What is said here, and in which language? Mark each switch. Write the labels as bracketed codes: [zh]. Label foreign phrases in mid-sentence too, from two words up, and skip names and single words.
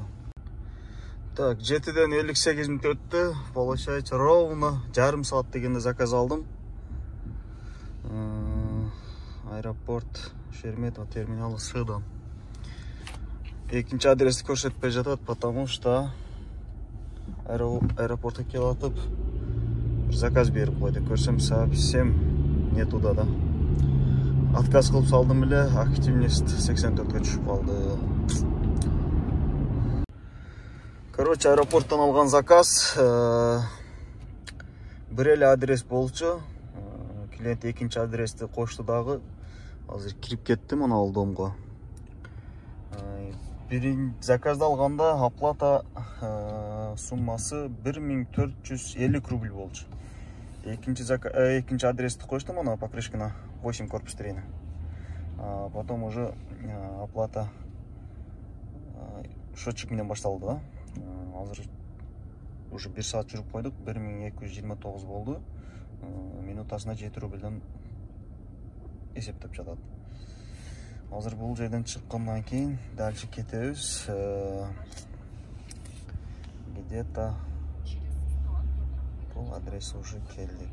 [ky] Так, 7-ден 58 минут өттү. Получается, ровно жарым саат дегенде заказ алдым. Аэропорт Шереметьево терминалы Сыдан. Экинчи адрести көрсөтпөй жатат, [ru] потому что [ky] аэропортко келатып бир заказ берип койду. Көрсөм [ru] совсем не туда [ky] да. Отказ кылып салдым эле, активность 84-кө түшүп калды. Короче, аэропорттон алган заказ бир эле адрес болчу. Клиент экинчи адрести кошту дагы. Азыр кирип кеттим ана ал домго. Биринчи заказды алганда оплата суммасы 1450 рубль болчу. Экинчи адрести коштум ана Покрышкина 8 корпус 3. [ru] Потом уже [ky] оплата счетчик менен башталды да. Азыр уже 1 саат жүрүп койдук, 1229 болду. Минутасына 7 рубльден есептеп жатат. Азыр бул жерден чыккандан кийин дальше кетебиз. Где-то бул адрес уже келдик.